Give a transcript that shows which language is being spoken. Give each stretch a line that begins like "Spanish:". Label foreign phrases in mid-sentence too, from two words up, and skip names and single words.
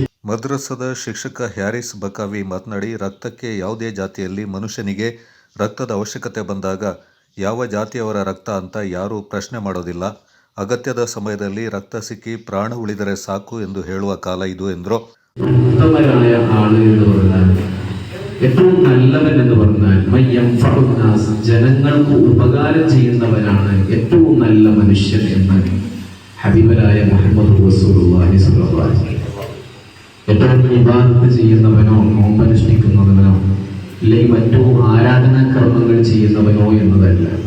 Kannada: ಮದ್ರಸಾದ ಶಿಕ್ಷಕ ಹ್ಯಾರಿಸ್ ಬಕಾವಿ ಮಾತನಾಡಿ, ರಕ್ತಕ್ಕೆ ಯಾವುದೇ ಜಾತಿಯಲ್ಲಿ ಮನುಷ್ಯನಿಗೆ ರಕ್ತದ ಅವಶ್ಯಕತೆ ಬಂದಾಗ ಯಾವ ಜಾತಿಯವರ ರಕ್ತ ಅಂತ ಯಾರೂ ಪ್ರಶ್ನೆ ಮಾಡೋದಿಲ್ಲ. ಅಗತ್ಯದ ಸಮಯದಲ್ಲಿ ರಕ್ತ ಸಿಕ್ಕಿ ಪ್ರಾಣ ಉಳಿದರೆ ಸಾಕು ಎಂದು ಹೇಳುವ ಕಾಲ ಇದು ಎಂದರು.
Malayalam: ഏറ്റവും നല്ലവൻ എന്ന് പറഞ്ഞാൽ ജനങ്ങൾക്ക് ഉപകാരം ചെയ്യുന്നവനാണ് ഏറ്റവും നല്ല മനുഷ്യൻ എന്ന് ഹബീബരായ മുഹമ്മദ് റസൂലുള്ളാഹി
Arabic: صلى الله عليه وسلم.
Malayalam: ഏറ്റവും ഇബാദത്ത് ചെയ്യുന്നവനോ നോമ്പനുഷ്ഠിക്കുന്നവനോ അല്ലെങ്കിൽ മറ്റു ആരാധനാ കർമ്മങ്ങൾ ചെയ്യുന്നവനോ എന്നതല്ല.